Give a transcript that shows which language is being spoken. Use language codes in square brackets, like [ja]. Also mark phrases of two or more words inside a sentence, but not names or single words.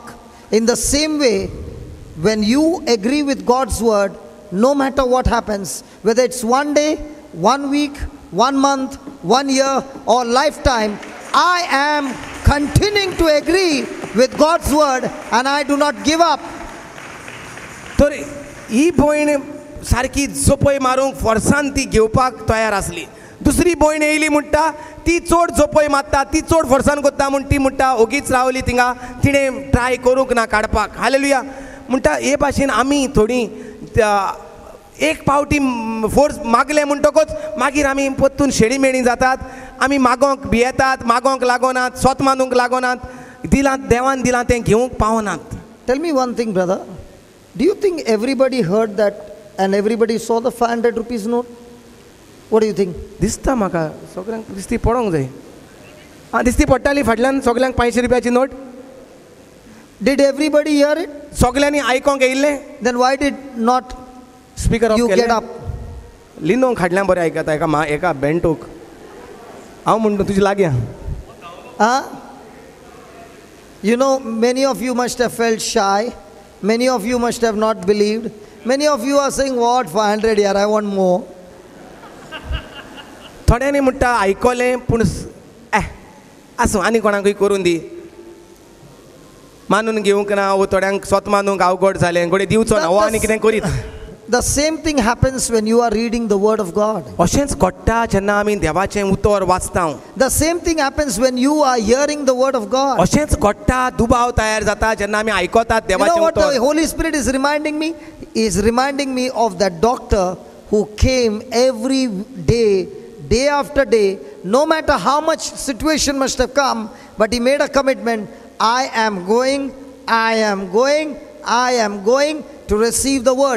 [en] In the same way, when you agree with God's word, no matter what happens, whether it's one day, 1 week, 1 month, 1 year, or lifetime, I am continuing to agree with God's word and I do not give up. [kok] तर ही भयण सारकी जोपय मारूंक फोर्सान ती घेवपाक तयार आसली. दुसरी भयण येयली म्हणटा ती चड जोपय मारता, ती चड फोर्सान कोत्ता म्हूण ती म्हणटा ओगीच रावली थिंगा, तिणें ट्राय करूंक ना काडपाक. हालेलुया. म्हणटा हे भाशेन आमी थोडी एक पावटी फोर्स मागले म्हणटकच मागीर आमी परतून शेळीमेळी जातात, आमी मागोंक भियेतात, मागोंक लागोनात, स्वत मानूंक लागोनात, दिलां देवान दिलां तें घेवंक पावनात. [en] Tell me one thing, brother. Do you think everybody heard that and everybody saw the 500 rupees note? What do you think? [kok] दिसता म्हाका सगळ्यांक दिसती पडोंक जाय. दिसती पडटाली फाटल्यान सगळ्यांक 500 रुपयाची नोट. [en] Did everybody hear it? [kok] सगळ्यांनी आयकोंक येयल्लें. [en] Then why did not speaker off you [kok] केलें. [en] get up? [kok] लिनोंक हाडल्यां बरें आयकता एका बेंटूक. हांव म्हणटा तुजी लागीं. Huh? [en] You know, many of you must have felt shy. Many of you must have not believed. Many of you are saying, what, 500 here, I want more. [kok] थोड्यांनी म्हणटा आयकलें पूण आसूं आनी कोणाकूय करून दी, मानून घेवंक ना, वो थोड्यांक स्वत मानूंक अवघड जालें, घोडे दिवचो ना, वो आनी कितें करीत. [en] The same thing happens when you are reading the word of God. [kok] अशेंच घडटा जेन्ना आमी देवाचें उतर वाचता. [en] The same thing happens when you are hearing the word of God. [kok] अशेंच घडटा दुबाव तयार जाता जेन्ना आमी आयकतात [en] You know [kok] देवाचें [en] what the [kok] उतर. [en] Holy Spirit is reminding me? He is reminding me of that doctor who came every day, day after day, no matter how much situation must have come, but he made a commitment. I am going to receive the word.